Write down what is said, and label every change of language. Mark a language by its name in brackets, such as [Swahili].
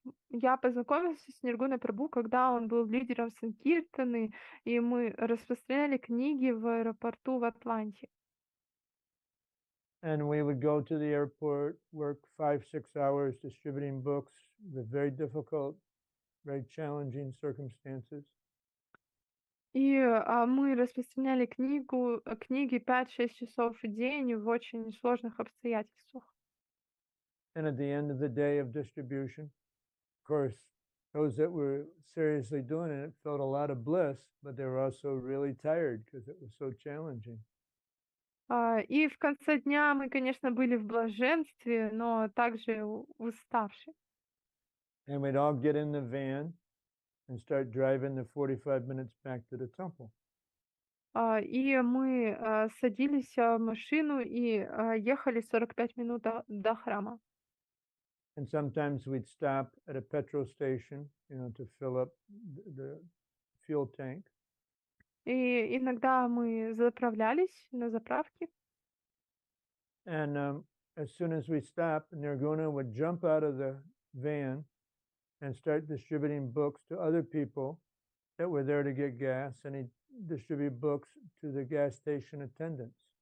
[Russian] Я познакомился с Ниргуной Прабху, когда он был лидером Санкиртаны, и мы распространяли книги в аэропорту в Атланте. [English] And we would go to the airport, work 5-6 hours distributing books with very difficult, very challenging circumstances. [Russian] И мы распространяли книги 5-6 часов в день в очень сложных обстоятельствах. [English] And at the end of the day of distribution, of course, those that were seriously doing it felt a lot of bliss, but they were also really tired because it was so challenging. [Russian] И в конце дня мы, конечно, были в блаженстве, но также уставшие. [English] And we'd all get in the van and start driving the 45 minutes back to the temple. [Russian] И мы садились в машину и ехали 45 минут до храма. [English] And sometimes we'd stop at a petrol station, to fill up the fuel tank. [Russian] И иногда мы заправлялись на заправке. [English] And as soon as we stopped, Nirguna would jump out of the van and start distributing books to other people that were there to get gas, and he'd distribute books to the gas station attendants.